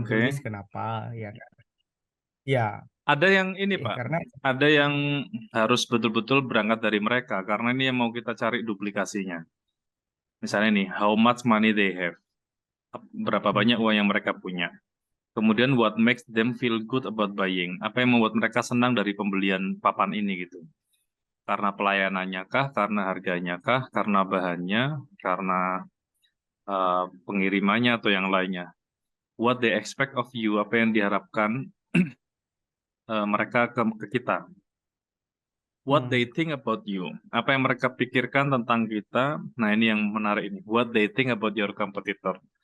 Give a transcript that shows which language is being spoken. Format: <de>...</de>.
<id>oke. tulis kenapa ya kan? Ya, Ada yang ini, Pak. karena Ada yang harus betul-betul berangkat dari mereka, karena ini yang mau kita cari duplikasinya. Misalnya nih,</id> <en>how much money they have.</en> <id>Berapa banyak uang yang mereka punya. Kemudian</id> <en>what makes them feel good about buying?</en> <id>Apa yang membuat mereka senang dari pembelian papan ini gitu? Karena pelayanannya kah? Karena harganya kah? Karena bahannya? Karena pengirimannya atau yang lainnya?</id> <en>What they expect of you?</en> <id>Apa yang diharapkan mereka ke kita?</id> <en>What they hmm, think about you?</en> <id>Apa yang mereka pikirkan tentang kita? Nah, ini yang menarik ini.</id> <en>What they think about your competitor.</en>